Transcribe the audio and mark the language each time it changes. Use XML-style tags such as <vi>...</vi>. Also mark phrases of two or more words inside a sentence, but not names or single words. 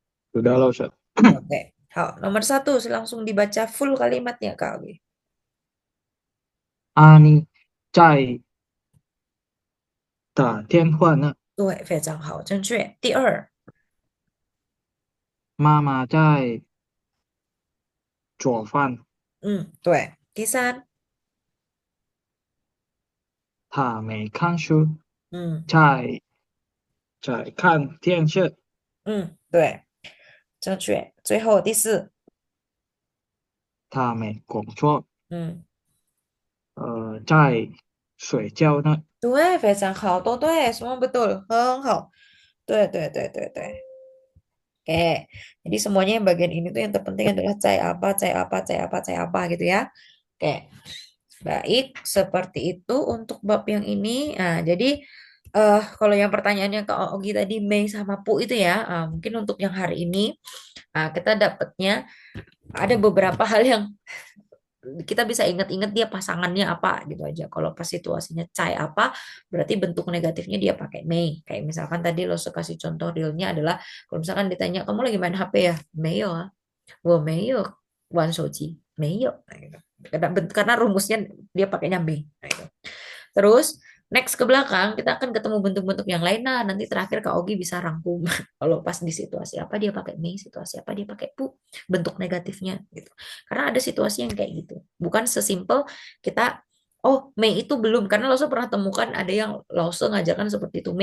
<id>Sudah lah, Ustaz. Oke. Nomor satu, langsung dibaca full kalimatnya, Kak Ogi.</id> <zh>阿妮在打电话呢，对，非常好，正确。第二，妈妈在做饭，对。第三，她没看书，嗯在看电视，对，正确。最后第四，她没工作，嗯，在睡觉呢。对，非常好，都对 ，</zh> <id>semua betul，</id> <zh>很好。对对对对对。</zh> <id>Oke, jadi semuanya yang bagian ini tuh yang terpenting adalah cai apa, cai apa, cai apa, cai apa gitu ya. Oke, baik, seperti itu untuk bab yang ini. Nah, jadi kalau yang pertanyaannya ke Ogi tadi Mei sama Pu itu ya, mungkin untuk yang hari ini kita dapatnya ada beberapa hal yang kita bisa ingat-ingat dia pasangannya apa gitu aja. Kalau pas situasinya cai apa, berarti bentuk negatifnya dia pakai Mei. Kayak misalkan tadi lo kasih contoh realnya adalah kalau misalkan ditanya kamu lagi main HP ya, Mei ya,</id> <zh>我没有玩手机，没有.</zh> <id>Nah, gitu. Karena rumusnya dia pakainya Mei. Nah, gitu. Terus next ke belakang kita akan ketemu bentuk-bentuk yang lain. Nah, nanti terakhir Kak Ogi bisa rangkum kalau pas di situasi apa dia pakai Mei, situasi apa dia pakai Pu, bentuk negatifnya gitu. Karena ada situasi yang kayak gitu. Bukan sesimpel kita oh Mei itu belum karena Lause pernah temukan ada yang Lause ngajarkan seperti itu.</id>